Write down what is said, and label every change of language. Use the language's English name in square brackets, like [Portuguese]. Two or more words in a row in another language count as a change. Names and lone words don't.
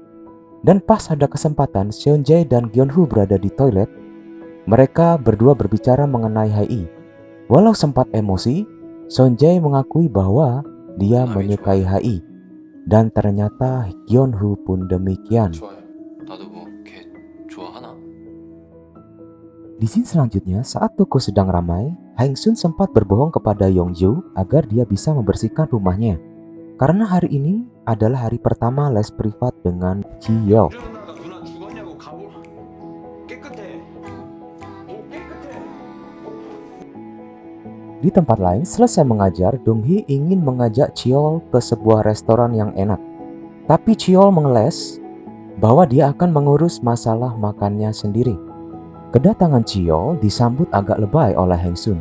[Indonesian] Dan pas ada kesempatan Seonjae dan Gyunho berada di toilet, mereka berdua berbicara mengenai HI. Walau sempat emosi, Seonjae mengakui bahwa dia menyukai HI. Dan ternyata Gyunho pun demikian. [Korean] 좋아요. 나도 뭐 걔 좋아하나? [Indonesian] Di scene selanjutnya, saat toko sedang ramai, Hang-sun sempat berbohong kepada Yongju agar dia bisa membersihkan rumahnya. Karena hari ini adalah hari pertama les privat dengan Ji-yeol. [Korean] 이러다가 누나 죽었냐고 가볼. 깨끗해. 깨끗해. [Indonesian] Di tempat lain, selesai mengajar, Dong-hee ingin mengajak Cheol ke sebuah restoran yang enak. Tapi Cheol mengeles bahwa dia akan mengurus masalah makannya sendiri. Kedatangan Cheol disambut agak lebay oleh Hang-sun.